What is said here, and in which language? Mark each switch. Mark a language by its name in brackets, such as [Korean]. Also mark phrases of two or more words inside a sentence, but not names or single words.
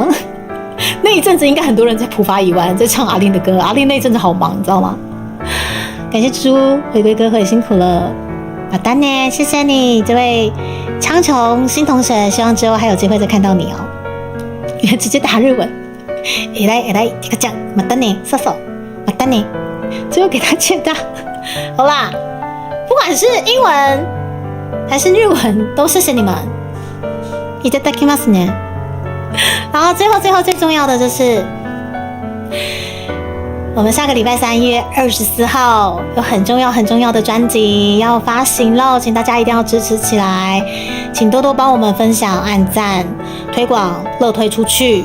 [Chinese] 那一阵子应该很多人在普发1万，在唱阿令的歌。阿令那一阵子好忙，你知道吗？感谢猪猪回归歌会，辛苦了。好的呢，谢谢你，这位苍穹新同学，希望之后还有机会再看到你哦。你直接打日文，来，这个讲， [Japanese] またね，そうそう，またね， [Chinese] 最后给他切大。好啦，不管是英文还是日文，都谢谢你们。 [Japanese] いただきますね。 [Chinese] 然后最后最重要的就是，我们下个礼拜3月24号有很重要的专辑要发行了，请大家一定要支持起来，请多多帮我们分享、按赞、推广、乐推出去。